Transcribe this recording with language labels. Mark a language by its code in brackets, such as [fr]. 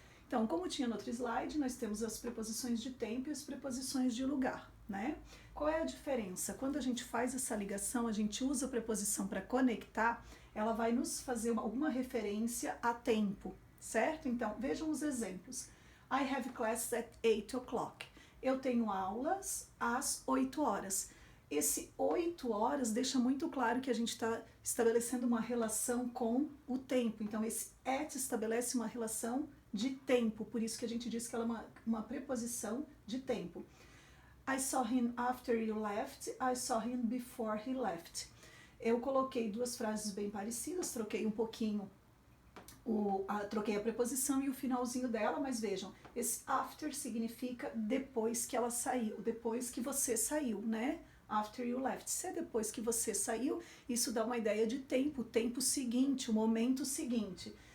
[pt] Então, como tinha no outro slide, nós temos as preposições de tempo e as preposições de lugar, né? Qual é a diferença? Quando a gente faz essa ligação, a gente usa a preposição para conectar, ela vai nos fazer alguma referência a tempo, certo? Então, vejam os exemplos. [en] I have classes at 8 o'clock. [pt] Eu tenho aulas às 8 horas. Esse 8 horas deixa muito claro que a gente está estabelecendo uma relação com o tempo. Então, esse at estabelece uma relação de tempo, por isso que a gente diz que ela é uma preposição de tempo. [en] I saw him after you left, I saw him before he left. [pt] Eu coloquei duas frases bem parecidas, troquei um pouquinho, troquei a preposição e o finalzinho dela, mas vejam, esse after significa depois que ela saiu, depois que você saiu, né? [en] After you left. [pt] Se é depois que você saiu, isso dá uma ideia de tempo, o tempo seguinte, o momento seguinte.